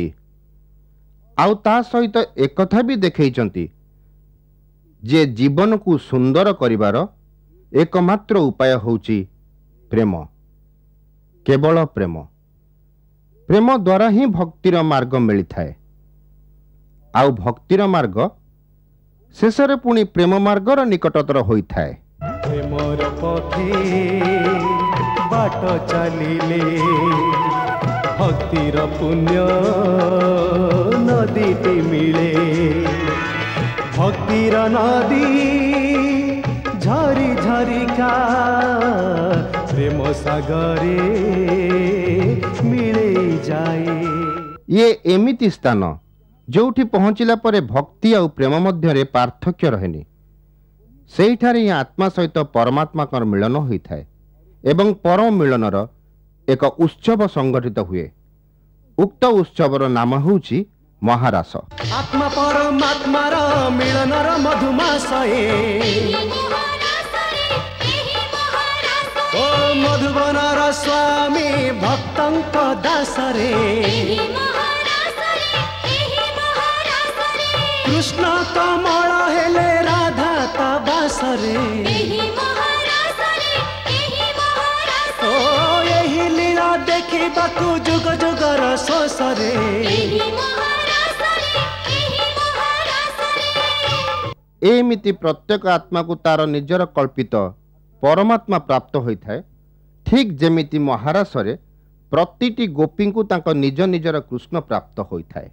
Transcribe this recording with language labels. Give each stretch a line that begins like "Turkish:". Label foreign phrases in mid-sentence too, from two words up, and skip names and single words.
Odia: ଆଉ ତା ସହିତ ଏକଥା ବି ଦେଖେଇଛନ୍ତି ଯେ ଜୀବନକୁ ସୁନ୍ଦର କରିବାର ଏକମାତ୍ର ଉପାୟ ହେଉଛି ପ୍ରେମ, କେବଳ ପ୍ରେମ। ପ୍ରେମ ଦ୍ୱାରା ହିଁ ଭକ୍ତିର ମାର୍ଗ ମିଳିଥାଏ। ଆଉ ଭକ୍ତିର ମାର୍ଗ ଶେଷରେ ପୁଣି ପ୍ରେମ ମାର୍ଗର ନିକଟତର ହୋଇଥାଏ। ପ୍ରେମର ପଥେ ବାଟ ଚାଲିଲେ ଭକ୍ତିର ପୁଣ୍ୟ ନଦୀଟି ମିଳେ ଭକ୍ତିର ନଦୀ ଝରି ଝରିକା ପ୍ରେମ ସାଗରେ ମିଳେ ଯାଏ ଇଏ ଏମିତି ସ୍ଥାନ ଯେଉଁଠି ପହଞ୍ଚିଲା ପରେ ଭକ୍ତି ଆଉ ପ୍ରେମ ମଧ୍ୟରେ ପାର୍ଥକ୍ୟ ରହେନି। ସେଇଠାରେ ହିଁ ଆତ୍ମା ସହିତ ପରମାତ୍ମାଙ୍କର ମିଳନ ହୋଇଥାଏ ଏବଂ ପରମ ମିଳନର ଏକ ଉତ୍ସବ ସଂଗଠିତ ହୁଏ। ଉକ୍ତ ଉତ୍ସବର ନାମ ହେଉଛି ମହାରାସ। ଆତ୍ମା ପରମାତ୍ମାର ମିଳନର ମଧୁମାସଏ ଓ ମଧୁବନର ସ୍ୱାମୀ ଭକ୍ତଙ୍କ ଦାସରେ କୃଷ୍ଣ କମଳ ହେଲେ ରାଧା ତା ବାସରେ ଓ ଏହି ଲୀଳା ଦେଖିବାକୁ ଯୁଗ ଯୁଗର ଶୋଷରେ ଏମିତି ପ୍ରତ୍ୟେକ ଆତ୍ମାକୁ ତାର ନିଜର କଳ୍ପିତ ପରମାତ୍ମା ପ୍ରାପ୍ତ ହୋଇଥାଏ। ଠିକ୍ ଯେମିତି ମହାରାସରେ ପ୍ରତିଟି ଗୋପୀଙ୍କୁ ତାଙ୍କ ନିଜ ନିଜର କୃଷ୍ଣ ପ୍ରାପ୍ତ ହୋଇଥାଏ।